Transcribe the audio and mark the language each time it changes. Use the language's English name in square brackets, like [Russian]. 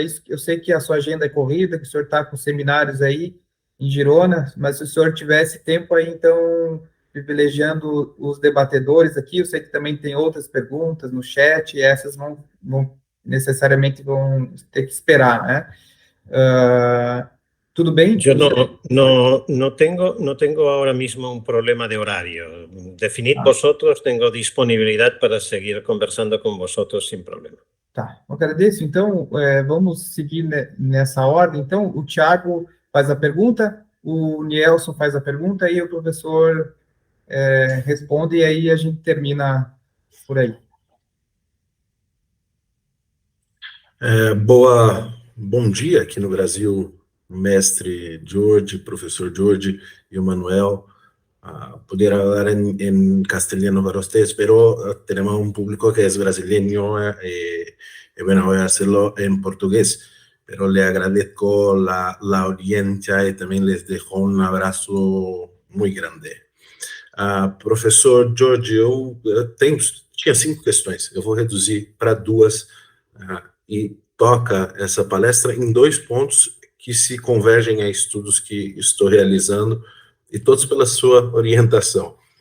[Portuguese] Isso, eu sei que a sua agenda é corrida, que o senhor está com seminários aí em Girona, mas se o senhor tivesse tempo aí, então, privilegiando os debatedores aqui, eu sei que também tem outras perguntas no chat, e essas necessariamente vão ter que esperar, né? Tudo bem? [Spanish] Yo no tengo ahora mismo un problema de horario. Definid vosotros, tengo disponibilidad para seguir conversando con vosotros sin problema. [Portuguese] Tá, eu agradeço. Então, vamos seguir nessa ordem. Então, o Tiago faz a pergunta, o Nelson faz a pergunta e o professor responde, e aí a gente termina por aí. Bom dia aqui no Brasil, mestre George, professor George e o Manuel, [Spanish] poder hablar en castellano para ustedes, pero tenemos un público que es brasileño y bueno, voy a hacerlo en portugués, pero le agradezco la audiencia y también les dejo un abrazo muy grande. [Portuguese] Professor Jorge, eu tinha 5 questões, eu vou reduzir para 2 e toca essa palestra em 2 pontos que se convergem a estudos que estou realizando e todos pela sua orientação.